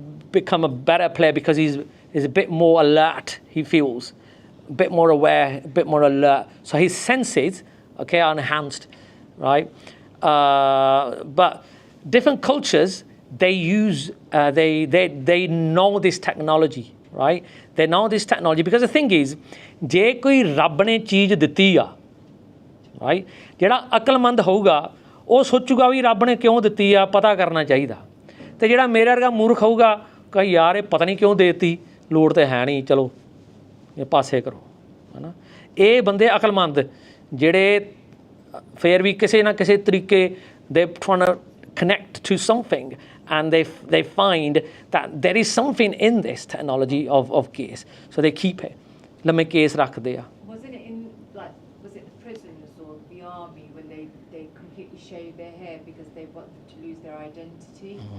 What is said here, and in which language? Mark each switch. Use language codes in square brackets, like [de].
[en] become a better player, because he's a bit more alert, he feels a bit more aware, a bit more alert, so his senses, okay, are enhanced, right? But different cultures, they use they know this technology, right? They know this technology, because the thing is, [pa] ਜੇ ਕੋਈ ਰੱਬ ਨੇ ਚੀਜ਼ ਦਿੱਤੀ ਆ, right, ਜਿਹੜਾ ਅਕਲਮੰਦ ਹੋਊਗਾ ਉਹ ਸੋਚੂਗਾ ਵੀ ਰੱਬ ਨੇ ਕਿਉਂ ਦਿੱਤੀ ਆ, ਪਤਾ ਕਰਨਾ ਚਾਹੀਦਾ, ਤੇ ਜਿਹੜਾ ਮੇਰੇ ਵਰਗਾ ਮੂਰਖ ਹੋਊਗਾ ਕਹੇ ਯਾਰ ਇਹ ਪਤਾ ਨਹੀਂ ਕਿਉਂ ਦੇ ਦਿੱਤੀ, ਲੋੜ ਤੇ ਹੈ ਨਹੀਂ, ਚਲੋ ਇਹ ਪਾਸੇ ਕਰੋ, ਹੈ ਨਾ। ਇਹ ਬੰਦੇ ਅਕਲਮੰਦ ਜਿਹੜੇ ਫਿਰ ਵੀ ਕਿਸੇ ਨਾ ਕਿਸੇ ਤਰੀਕੇ [en] they trying to connect to something, and they find that there is something in this technology of case, so they keep it. [pa] ਲੰਮੇ ਕੇਸ ਰੱਖਦੇ ਆ। [en] Wasn't it in, like, was it the prisoners or the army when they completely shave their hair because they want them to lose their identity?